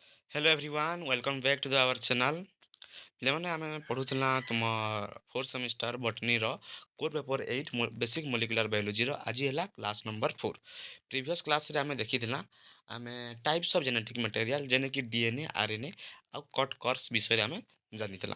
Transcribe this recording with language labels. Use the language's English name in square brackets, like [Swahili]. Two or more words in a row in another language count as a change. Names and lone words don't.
[English] Hello everyone welcome back to the our channel. [Odia] ପିଲାମାନେ ଆମେ ପଢ଼ୁଥିଲା ତୁମର [English] fourth semester [Odia] ବଟନୀର [English] core paper 8 basic molecular [Odia] ବାୟୋଲୋଜିର ଆଜି ହେଲା [English] class number 4. [Odia] ପ୍ରିଭିୟସ୍ କ୍ଲାସ୍ରେ ଆମେ ଦେଖିଥିଲା ଆମେ [English] types of genetic material [Odia] ଯେନେକି [English] DNA RNA [Odia] ଆଉ କଟ୍ କର୍ସ ବିଷୟରେ ଆମେ ଜାଣିଥିଲା।